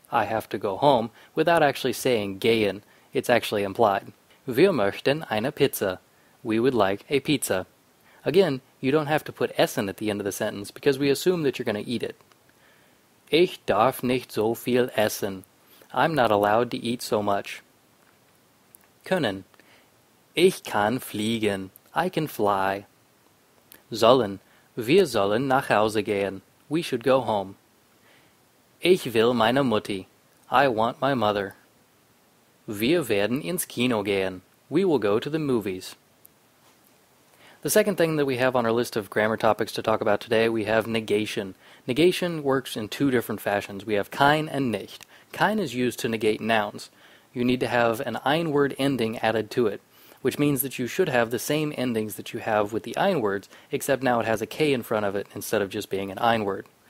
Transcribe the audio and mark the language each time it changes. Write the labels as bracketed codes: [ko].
[en] I have to go home, without actually saying gehen. It's actually implied. [de] Wir möchten eine Pizza. [en] We would like a pizza. Again, you don't have to put essen at the end of the sentence because we assume that you're going to eat it. [de] Ich darf nicht so viel essen. [en] I'm not allowed to eat so much. [de] Können. Ich kann fliegen. [en] I can fly. [de] Sollen. Wir sollen nach Hause gehen. [en] We should go home. [de] Ich will meine Mutti. [en] I want my mother. [de] Wir werden ins Kino gehen. [en] We will go to the movies. The second thing that we have on our list of grammar topics to talk about today, we have negation. Negation works in 2 different fashions. We have kein and nicht. Kein is used to negate nouns. You need to have an ein word ending added to it, which means that you should have the same endings that you have with the ein words, except now it has a k in front of it instead of just being an ein word.